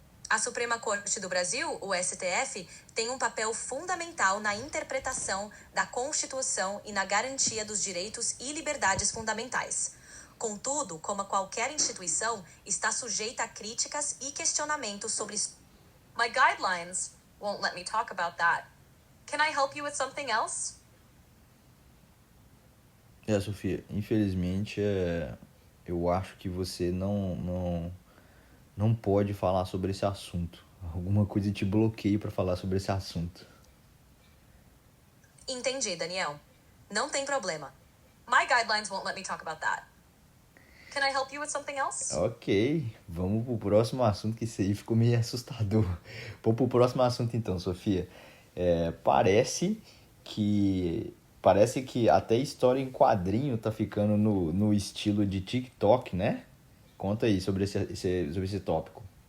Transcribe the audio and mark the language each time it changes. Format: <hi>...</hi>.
<pt>A Suprema Corte do Brasil, o STF, tem um papel fundamental na interpretação da Constituição e na garantia dos direitos e liberdades fundamentais. Contudo, como qualquer instituição, está sujeita a críticas e questionamentos sobre...</pt> <en>My guidelines won't let me talk about that. Can I help you with something else?</en> <pt>Sofia, infelizmente eu acho que você não pode falar sobre esse assunto. Alguma coisa te bloqueia para falar sobre esse assunto. Entendi, Daniel. Não tem problema.</pt> <en>My guidelines won't let me talk about that. Can I help you with something else?</en> <pt>Ok, vamos pro próximo assunto, que isso aí ficou meio assustador. Vamos pro próximo assunto então, Sofia. Parece que até história em quadrinho tá ficando no estilo de TikTok, né? Conta aí sobre esse tópico.</pt>